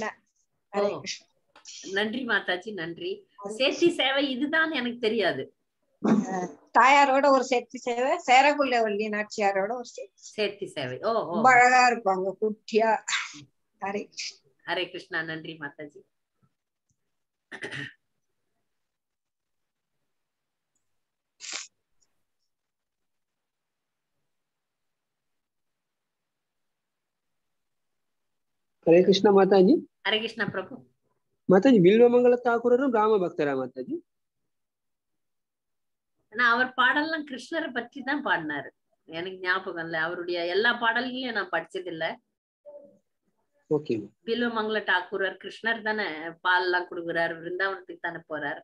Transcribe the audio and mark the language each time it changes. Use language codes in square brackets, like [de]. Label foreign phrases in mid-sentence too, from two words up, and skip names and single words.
[ta] நன்றி மாதாஜி, நன்றி. சேர்த்தி சேவை இதுதான் எனக்கு தெரியாது. தாயாரோட ஒரு சேர்த்தி சேவை, சேரகுலவல்லி நாச்சியாரோட ஒரு சேர்த்தி சேவை. ரொம்ப அழகா இருப்பாங்க, குட்டியா. ஹரே ஹரே கிருஷ்ணா. நன்றி மாதாஜி. [kn] ಹರೇ ಕೃಷ್ಣ ಮಾತಾಜಿ. ಹರೇ ಕೃಷ್ಣ ಪ್ರಭು. [ta] ಮಾತಾಜಿ ಬಿಲ್ವಮಂಗಲ தாக்கூரரு ராம பக்தரா மாதாஜி? அவர் பாடல்லாம் கிருஷ்ணரை பற்றி தான் பாடினாரு. எனக்கு ஞாபகம் இல்ல, அவருடைய எல்லா பாடல்களையும் நான் படிச்சது இல்ல. பில்வமங்கல தாக்கூரர் கிருஷ்ணர் தானே பால் எல்லாம் கொடுக்குறாரு, விருந்தாவனத்துக்கு தானே போறாரு.